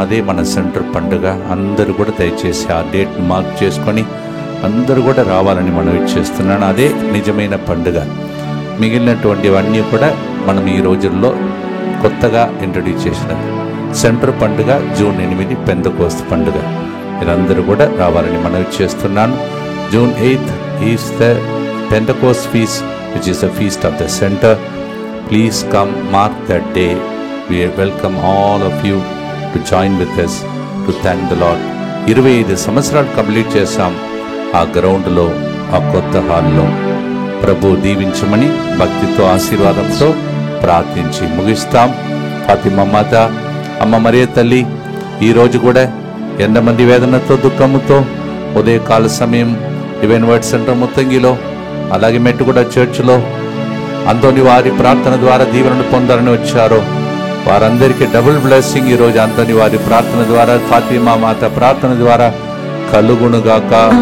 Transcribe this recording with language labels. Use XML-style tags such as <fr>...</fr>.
<te>అదే మన సెంటర్ పండుగ. అందరూ కూడా దయచేసి ఆ డేట్ను మార్క్ చేసుకొని అందరూ కూడా రావాలని మనం ఇచ్చేస్తున్నాను. అదే నిజమైన పండుగ. మిగిలినటువంటివన్నీ కూడా మనం ఈ రోజుల్లో కొత్తగా ఇంట్రడ్యూస్ చేసిన సెంటర్ పండుగ జూన్ 8 పెంతెకోస్తు పండుగ. మీరందరూ కూడా రావాలని మనం ఇచ్చేస్తున్నాను.</te> <en>June 8th is the Pentecost feast, which is a feast of the center. Please come, mark that day. We welcome all of you to join with us to thank the Lord.</en> <te>25 సంవత్సరాలు complete చేశాం ఆ గ్రౌండ్లో, ఆ కొత్త హాల్లో. ప్రభు దీవించమని భక్తితో ఆశీర్వాదంతో ప్రార్థించి ముగిస్తాం. ఫాతిమా మాత, అమ్మ మరియ తల్లి ఈరోజు కూడా ఎంతమంది వేదనతో దుఃఖముతో ఉదయకాల సమయం డివైన్ వర్డ్ సెంటర్ ముత్తంగిలో, అలాగే మెట్టుగూడ చర్చిలో అంతోని వారి ప్రార్థన ద్వారా దీవెనను పొందాలని వచ్చారో వారందరికీ డబుల్ బ్లెస్సింగ్ ఈరోజు అంతోని వారి ప్రార్థన ద్వారా, ఫాతిమా మాత ప్రార్థన ద్వారా కలుగునుగాక.</te>